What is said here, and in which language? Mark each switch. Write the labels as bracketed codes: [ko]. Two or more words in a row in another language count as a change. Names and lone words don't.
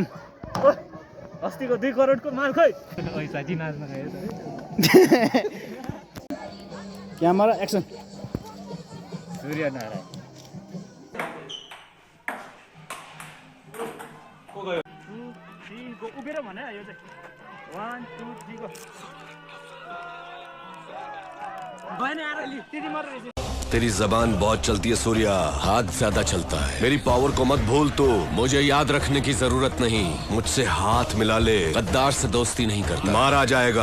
[ne] अस्तिको 2 करोडको माल खै साँच्ची नाच्न गयो [en] camera action [ne] सूर्य नारायण को गयो उभिएर भने यो चाहिँ [en] 1 2 3 गो [hi] तेरी जबान बहुत चलती है सूर्या, हाथ ज्यादा चलता है। मेरी पावर को मत भूल तू, मुझे याद रखने की जरूरत नहीं। मुझसे हाथ मिला ले, गद्दार से दोस्ती नहीं करता, मारा जाएगा।